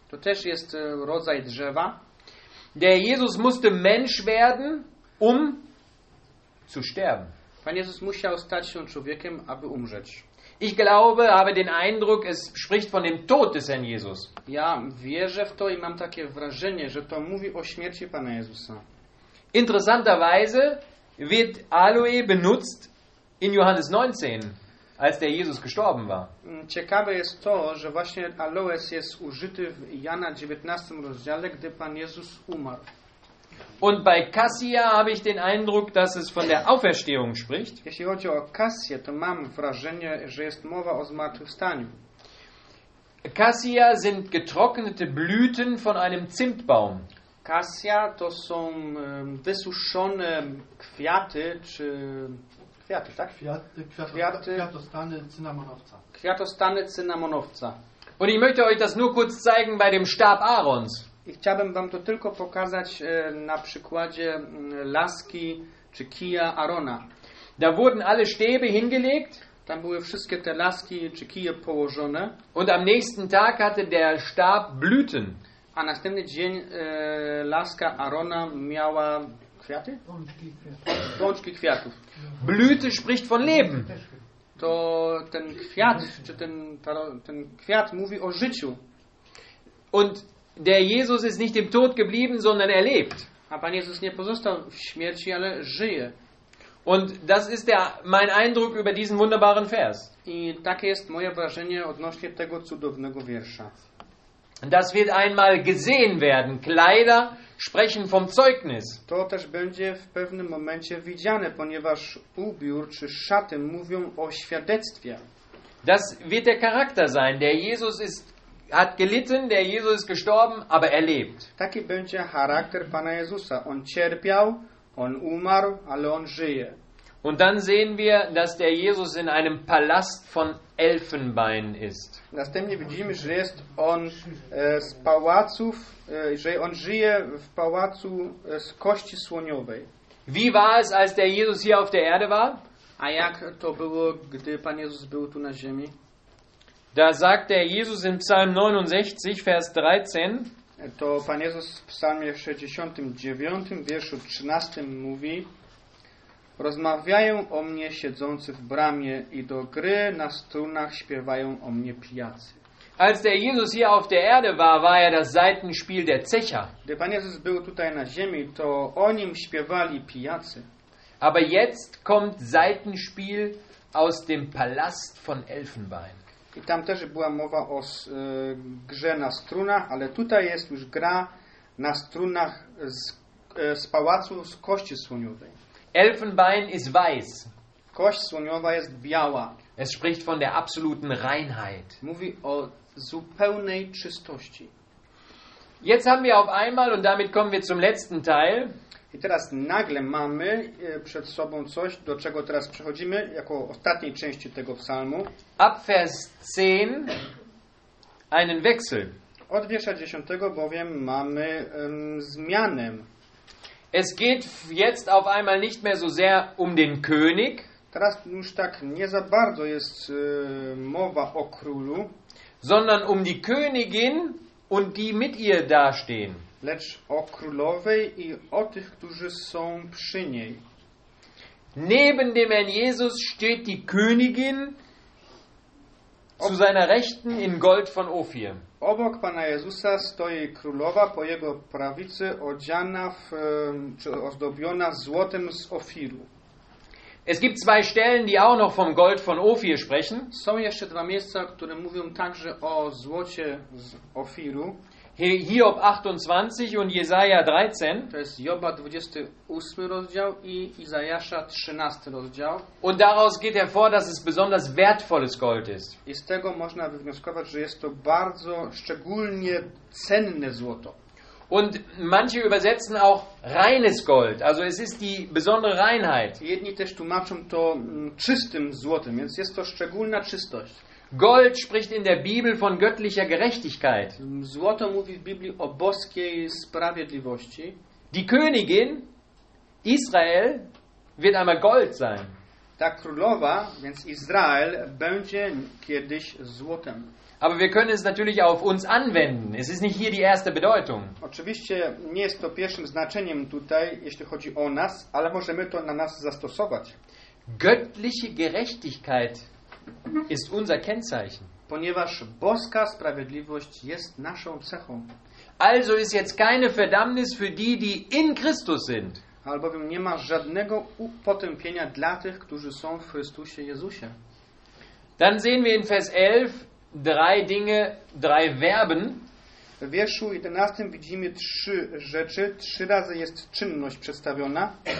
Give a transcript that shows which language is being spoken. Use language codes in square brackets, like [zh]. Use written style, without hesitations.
[pl] To też jest rodzaj drzewa. [de] Der Jesus musste Mensch werden, um zu sterben. [pl] Pan Jezus musiał stać się człowiekiem, aby umrzeć. [de] Ich glaube, habe den Eindruck, es spricht von dem Tod des Herrn Jesus. [pl] Ja, wierzę w to i mam takie wrażenie, że to mówi o śmierci Pana Jezusa. [de] Interessanterweise wird Aloe benutzt in Johannes 19, als der Jesus gestorben war. [pl] Ciekawe jest to, że właśnie aloes jest użyty w Jana 19 rozdziale, gdy Pan Jezus umarł. [de] Und bei Cassia habe ich den Eindruck, dass es von der Auferstehung spricht. [pl] Jeśli chodzi o Cassia, to mam wrażenie, że jest mowa o zmartwychwstaniu. [de] Cassia sind getrocknete Blüten von einem Zimtbaum. [pl] Cassia to są wysuszone kwiaty, czy kwiaty, tak? Kwiatostany cynamonowca. Kwiatostany cynamonowca. [de] Und ich möchte euch das nur kurz zeigen bei dem Stab Aarons. [pl] I chciałbym wam to tylko pokazać na przykładzie laski czy kija Aarona. [de] Da wurden alle Stäbe hingelegt. [pl] Tam były wszystkie te laski czy kije położone. [de] Und am nächsten Tag hatte der Stab Blüten. [pl] A następny dzień laska Aarona miała kwiaty? Bączki kwiatów. [de] Blüte spricht von Leben. [pl] To ten kwiat, czy ten kwiat mówi o życiu. [de] Und der Jesus ist nicht im Tod geblieben, sondern er lebt. [pl] A Pan Jezus nie pozostał w śmierci, ale żyje. [de] Und das ist mein Eindruck über diesen wunderbaren Vers. [pl] I takie jest moje wrażenie odnośnie tego cudownego wiersza. [de] Das wird einmal gesehen werden. Kleider sprechen vom Zeugnis. [pl] To też będzie w pewnym momencie widziane, ponieważ ubiór czy szaty mówią o świadectwie. [de] Das wird der Charakter sein. Der Jesus ist hat gelitten, der Jesus ist gestorben, aber er lebt. [pl] Taki będzie charakter Pana Jezusa. On cierpiał, on umarł, ale on żyje. [de] Und dann sehen wir, dass der Jesus in einem Palast von Elfenbein ist. [pl] Następnie widzimy, że jest on z pałaców, że on żyje w pałacu z kości słoniowej. [de] Wie war es, als der Jesus hier auf der Erde war? [pl] A jak to było, gdy Pan Jezus był tu na ziemi? [de] Da sagt der Jesus im Psalm 69, Vers 13. [pl] To Pan Jezus w Psalmie 69, wierszu 13 mówi: rozmawiają o mnie siedzący w bramie i do gry na strunach śpiewają o mnie pijacy. [de] Als der Jesus hier auf der Erde war, war er das Saitenspiel der Zecher. [pl] Gdy Pan Jezus był tutaj na ziemi, to o nim śpiewali pijacy. [de] Aber jetzt kommt Saitenspiel aus dem Palast von Elfenbein. [pl] I tam też była mowa o grze na strunach, ale tutaj jest już gra na strunach z pałacu z kości słoniowej. [de] Elfenbein ist weiß. [pl] Kość słoniowa jest biała. [de] Es spricht von der absoluten Reinheit. [pl] Mówi o zupełnej czystości. [de] Jetzt haben wir auf einmal, und damit kommen wir zum letzten Teil. [pl] I teraz nagle mamy przed sobą coś, do czego teraz przechodzimy, jako ostatniej części tego psalmu. [de] Ab Vers 10 einen Wechsel. [pl] Od wiersza 10 bowiem mamy zmianę. [de] Es geht jetzt auf einmal nicht mehr so sehr um den König. [pl] Teraz już tak nie za bardzo jest mowa o królu, [de] sondern um die Königin und die mit ihr dastehen. [pl] Lecz o królowej i o tych, którzy są przy niej. [de] Neben dem Herrn Jesus steht die Königin zu seiner Rechten in Gold von Ophir. [pl] Obok Pana Jezusa stoi królowa po jego prawicy odziana w, czy ozdobiona złotem z Ofiru. [de] Es gibt zwei Stellen, die auch noch vom Gold von Ophir sprechen. [pl] Są jeszcze dwa miejsca, które mówią także o złocie z Ofiru. [de] Hiob 28 und Jesaja 13. [pl] To jest Joba 28 rozdział i Izajasza 13 rozdział. [de] Und daraus geht hervor, dass es besonders wertvolles Gold ist. [pl] I z tego można wywnioskować, że jest to bardzo szczególnie cenne złoto. [de] Und manche übersetzen auch reines Gold, also es ist die besondere Reinheit. [pl] Jedni też tłumaczą to czystym złotem, więc jest to szczególna czystość. [de] Gold spricht in der Bibel von göttlicher Gerechtigkeit. [pl] Złoto mówi w Biblii o boskiej sprawiedliwości. [de] Die Königin Israel wird einmal Gold sein. [pl] Ta królowa, więc Izrael, będzie kiedyś złotem. [de] Aber wir können es natürlich auf uns anwenden. Es ist nicht hier die erste Bedeutung. [pl] Oczywiście nie jest to pierwszym znaczeniem tutaj, jeśli chodzi o nas, ale możemy to na nas zastosować. [de] Göttliche Gerechtigkeit ist unser Kennzeichen. [pl] Ponieważ boska sprawiedliwość jest naszą cechą. [de] Also ist jetzt keine Verdammnis für die, die in Christus sind. [pl] Albowiem nie ma żadnego upotępienia dla tych, którzy są w Chrystusie Jezusie. [de] Dann sehen wir in Vers 11 drei Dinge, drei Verben. [pl] W wierszu 11 widzimy trzy rzeczy, trzy razy jest czynność przedstawiona.